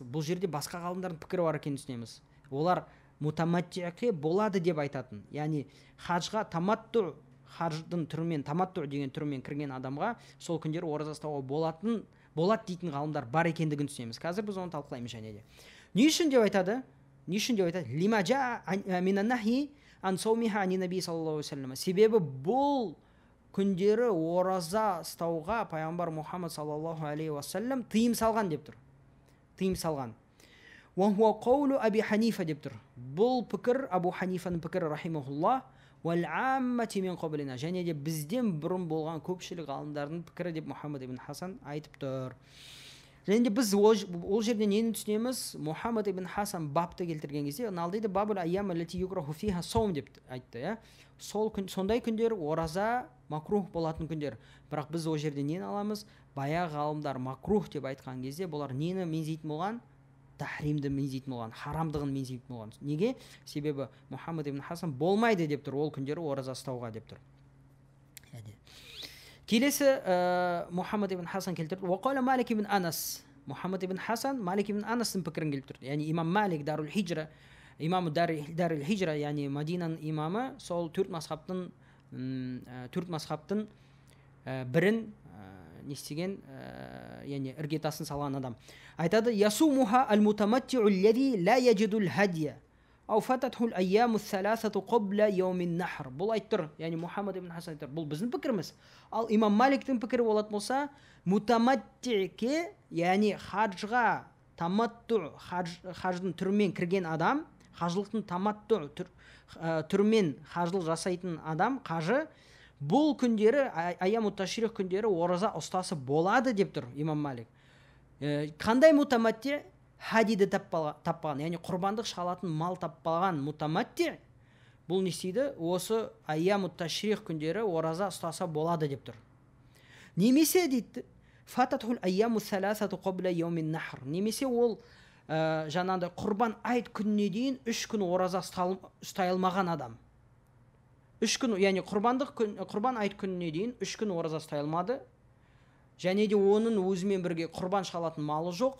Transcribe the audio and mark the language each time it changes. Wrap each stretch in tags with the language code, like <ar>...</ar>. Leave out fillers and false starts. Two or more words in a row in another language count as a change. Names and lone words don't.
<kk>Бұл жерде басқа ғалымдардың пікірі бар екенін түсінеміз. Олар мутаматтиға болады деп айтатын. Яғни хаджға таматту, хадждың түрімен, таматту деген түрімен кірген адамға сол күндері ораза ұстауға болады дейтін ғалымдар бар екендігін түсінеміз. Қазір біз оны талқылаймыз және де. Не үшін деп айтады?</kk> <ar>لما جاء من النهي عن صومها عن النبي صلى الله عليه وسلم.</ar> <kk>Себебі бұл күндері ораза ұстауға пайғамбар Мұхаммад</kk> <ar>صلى الله عليه وسلم</ar> <kk>тыйым салған деп тұр. Тыйым салған.</kk> <ar>وهو قول أبي حنيفة</ar> <kk>деп тұр. Бұл пікір Абу Ханифаның пікірі рахимахуллах. Және де бізден бұрын болған көпшілік ғалымдардың пікірі деп Мұхаммад ибн Хасан айтып тұр. Және де біз ол жерде нені түсінеміз? Мұхаммад ибн Хасан бапты келтірген кезде, алдыйды</kk> <ar>باب الأيام التي يكره فيها الصوم</ar> <kk>деп айтты. Сондай күндер ораза макрух болатын күндер. Бірақ біз ол жерде нені аламыз? Баяғы ғалымдар макрух деп айтқан кезде бұлар нені меңзейтін болған? Тахримді меңзейтін болған, харамдығын меңзейтін болған. Неге? Себебі Мұхаммад ибн Хасан болмайды деп тұр, ол күндері ораза ұстауға деп тұр. Келесі Мұхаммад ибн Хасан келтірді.</kk> <ar>وقال مالك بن أنس.</ar> <kk>Мұхаммад ибн Хасан Малик ибн Анастың пікірін келтірді. Яғни имам Малик Дарул Хиджра, имамы Дарул Хиджра, яғни Мадинаның имамы, сол төрт мазхабтың бірін не істеген, яғни іргетасын салған адам.</kk> <ar>Айтады, يصومها المتمتع الذي لا يجد الهدي أو فاتته الأيام الثلاثة قبل يوم النحر.</ar> <kk>Бұл айтыр, яғни Мұхаммад ибн Хасан айтыр. Бұл біздің пікіріміз. Ал имам Маликтің пікірі болатын болса, мутаматти'ке, яғни хаджға таматту, хадждың түрімен кірген адам, хажылықтың таматту түрімен хажылық жасайтын адам, қажы, бұл күндері,</kk> <ar>أيام التشريق</ar> <kk>күндері ораза ұстасы болады деп тұр имам Малик. Қандай мутаматти? Хадиді таппаған, яғни құрбандық шалатын мал таппаған мутаматти, бұл не істейді? Осы</kk> <ar>أيام التشريق</ar> <kk>күндері ораза ұстаса болады деп тұр. Немесе дейді,</kk> <ar>فاتته الأيام الثلاثة قبل يوم النحر.</ar> <kk>Немесе ол жаңағыдай құрбан айт күніне дейін 3 күн ораза ұстай алмаған адам. 3 күн, яғни құрбан айт күніне дейін 3 күн ораза ұстай алмады. Және де оның өзімен бірге құрбан шалатын малы жоқ.</kk>